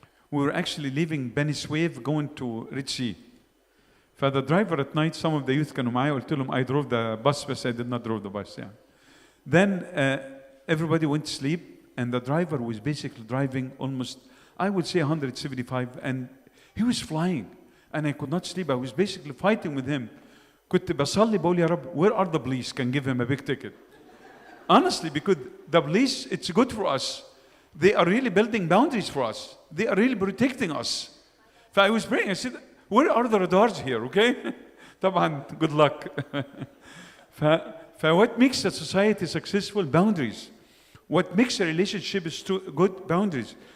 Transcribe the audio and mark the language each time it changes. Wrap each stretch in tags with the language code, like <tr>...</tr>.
<en>We were actually leaving Beni Suef going to Red Sea. For the driver at night, some of the youth came</en> <ar>معايا. قلت لهم</ar> <en>I drove the bus, but I did not drive the bus. Then everybody went to sleep, and the driver was basically driving almost, I would say 175, and he was flying, and I could not sleep. I was basically fighting with him.</en> <ar>كنت بصلي بقول يا رب,</ar> <en>where are the police? Can give him a big ticket. Honestly, because the police, it's good for us. They are really building boundaries for us. They are really protecting us. So I was praying, I said, where are the radars here, okay?</en> <ar>طبعا,</ar> <en>good luck. What makes a society successful? Boundaries. What makes a relationship good? Boundaries.</en>